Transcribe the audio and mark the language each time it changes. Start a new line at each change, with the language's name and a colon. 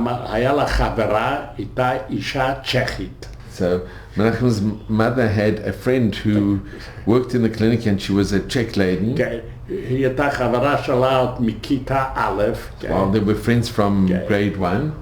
Hebrew: היה לה חברה, הייתה אישה צ'כית.
English: So Menachem's mother had a friend who worked in the clinic and she was a Czech lady.
Hebrew: היא הייתה חברה שלה עוד מכיתה א'.
English: Well, they were friends from grade 1.